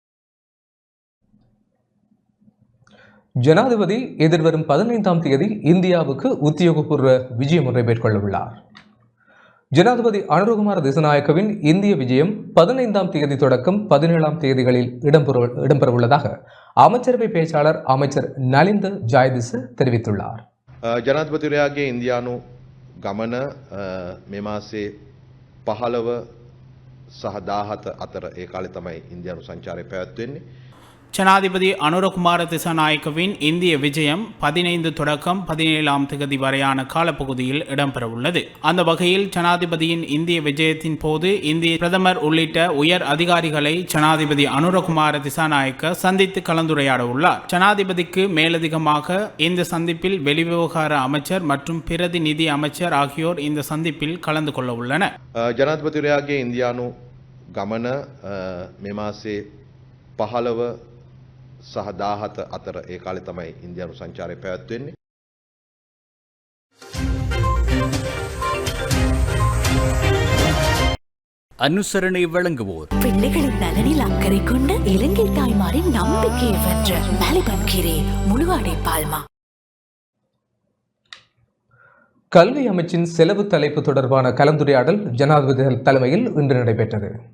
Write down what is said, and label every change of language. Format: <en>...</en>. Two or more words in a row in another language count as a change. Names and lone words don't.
<ta>ஜனாதிபதி எதிர்வரும் 15ஆம் தேதி இந்தியாவுக்கு உத்தியோகபூர்வ விஜயம் ஒன்றை மேற்கொள்ள உள்ளார். ஜனாதிபதி அனுரகுமார திசாநாயக்கவின் இந்திய விஜயம் 15ஆம் தேதி தொடக்கம் 17ஆம் தேதிகளில் இடம்பெறவுள்ளதாக அமைச்சரவை பேச்சாளர் அமைச்சர் நலிந்த ஜாயதிச தெரிவித்துள்ளார்.</ta> <si>ජනාධිපතිවරයාගේ ඉන්දියානු ගමන මේ මාසේ 15 සහ 17 අතර ඒ කාලේ තමයි ඉන්දියානු සංචාරය පැවැත්වෙන්නේ.</si> <ta>ஜனாதிபதி அனுரகுமார திசாநாயக்கவின் இந்திய விஜயம் 15 தொடக்கம் 17ஆம் தேதி வரையான காலப்பகுதியில் இடம்பெறவுள்ளது. அந்த வகையில் ஜனாதிபதியின் இந்திய விஜயத்தின் போது இந்திய பிரதமர் உள்ளிட்ட உயர் அதிகாரிகளை ஜனாதிபதி அனுரகுமார திசாநாயக்க சந்தித்து கலந்துரையாட உள்ளார். ஜனாதிபதிக்கு மேலதிகமாக இந்த சந்திப்பில் வெளிவிவகார அமைச்சர் மற்றும் பிரதிநிதி அமைச்சர் ஆகியோர் இந்த சந்திப்பில் கலந்து கொள்ள உள்ளனர்.</ta> <si>ජනාධිපතිවරයාගේ ඉන්දියානු ගමන මේ මාසේ 15 සහ 17 අතර ඒ කාලේ තමයි ඉන්දියානු සංචාරය පැවැත්වෙන්නේ.</si> <ta>அனுசரணை வழங்குவோர் பிள்ளைகளின் நலனில் அக்கறை கொண்ட இலங்கை தாய்மாரின் நம்பிக்கையை வென்ற மலிபன் கீரை முழுவாடை பால்மா. கல்வி அமைச்சின் செலவு தலைப்பு தொடர்பான கலந்துரையாடல் ஜனாதிபதி தலைமையில் இன்று நடைபெற்றது.</ta>